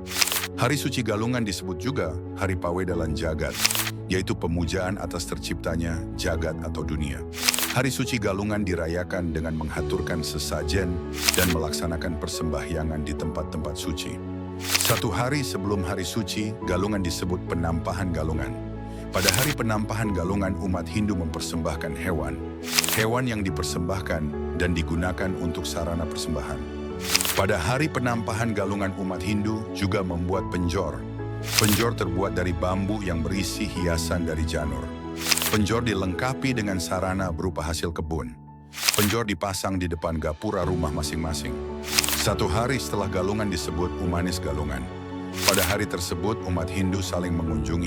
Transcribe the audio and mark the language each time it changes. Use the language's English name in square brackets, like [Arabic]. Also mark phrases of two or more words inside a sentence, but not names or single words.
[Indonesian] Hari Suci Galungan disebut juga Hari Pawedalan Jagat, yaitu pemujaan atas terciptanya jagat atau dunia. Hari Suci Galungan dirayakan dengan menghaturkan sesajen dan melaksanakan persembahyangan di tempat-tempat suci. 1 hari sebelum hari suci, Galungan disebut Penampahan Galungan. Pada hari Penampahan Galungan, umat Hindu mempersembahkan hewan. Hewan yang dipersembahkan dan digunakan untuk sarana persembahan. Pada hari Penampahan Galungan, umat Hindu juga membuat penjor. Penjor terbuat dari bambu yang berisi hiasan dari janur. Penjor dilengkapi dengan sarana berupa hasil kebun. Penjor dipasang di depan gapura rumah masing-masing. 1 hari setelah Galungan disebut Umanis Galungan. Pada hari tersebut umat Hindu saling mengunjungi.